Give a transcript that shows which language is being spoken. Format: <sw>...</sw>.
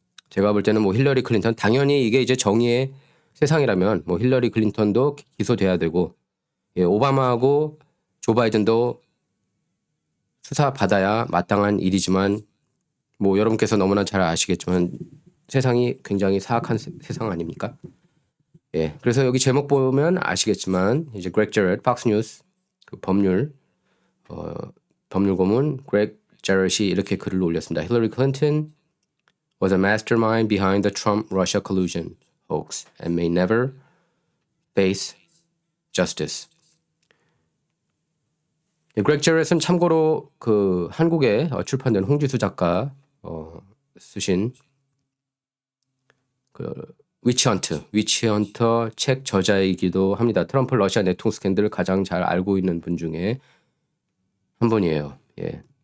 <ko>제가 볼 때는 뭐 힐러리 클린턴 당연히 이게 이제 정의의 세상이라면 뭐 힐러리 클린턴도 기소돼야 되고 예, 오바마하고 조 바이든도 수사 받아야 마땅한 일이지만 뭐 여러분께서 너무나 잘 아시겠지만 세상이 굉장히 사악한 세상 아닙니까? 예, 그래서 여기 제목 보면 아시겠지만 이제 그렉 제렛 팍스뉴스 그 법률 고문 그렉 제렛이 이렇게 글을 올렸습니다.</ko> <en>Hillary Clinton was a mastermind behind the Trump-Russia collusion hoax and may never face justice.</en> <ko>그렉 제렛은 참고로 그 한국에 출판된 홍지수 작가 쓰신 그 위치헌터 책 저자이기도 합니다. 트럼프 러시아 내통 스캔들을 가장 잘 알고 있는 분 중에 한 분이에요. 예.</ko>